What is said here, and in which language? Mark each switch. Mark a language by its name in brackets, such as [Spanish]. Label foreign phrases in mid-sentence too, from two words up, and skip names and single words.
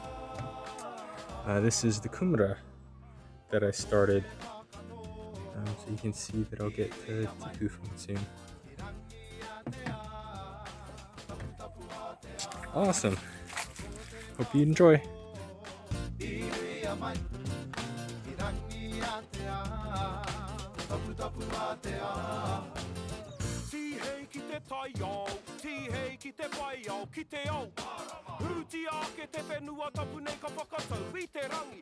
[English] This is the kumara that I started. So you can see that I'll get to tipu from it soon. Awesome. Hope you enjoy. [Māori] Tihei ki te whaiao, ki te au. Huti ake te whenua tapu nei ka whakatau I te rangi.